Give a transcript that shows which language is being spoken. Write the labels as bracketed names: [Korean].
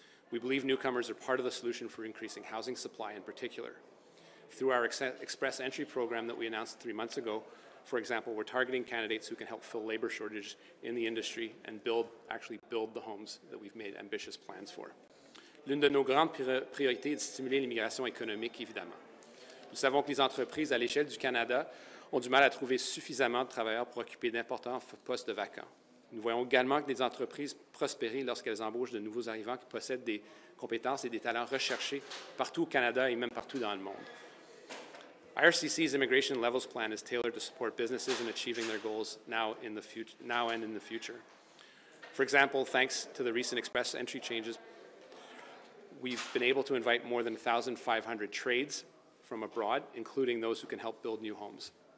[English] We believe newcomers are part of the solution for increasing housing supply in particular. Through our Express Entry program that we announced 3 months ago, for example, we're targeting candidates who can help fill labor shortages in the industry and actually build the homes that we've made ambitious plans for. [French] L'une de nos grandes priorités est de stimuler l'immigration économique, évidemment. Nous savons que les entreprises à l'échelle du Canada ont du mal à trouver suffisamment de travailleurs pour occuper d'importants postes vacants. Nous voyons également que les entreprises prospérer lorsqu'elles embauchent de nouveaux arrivants qui possèdent des compétences et des talents recherchés partout au Canada et même partout dans le monde. [English] IRCC's Immigration Levels Plan is tailored to support businesses in achieving their goals now and in the future. For example, thanks to the recent Express Entry changes, we've been able to invite more than 1,500 trades from abroad, including those who can help build new homes.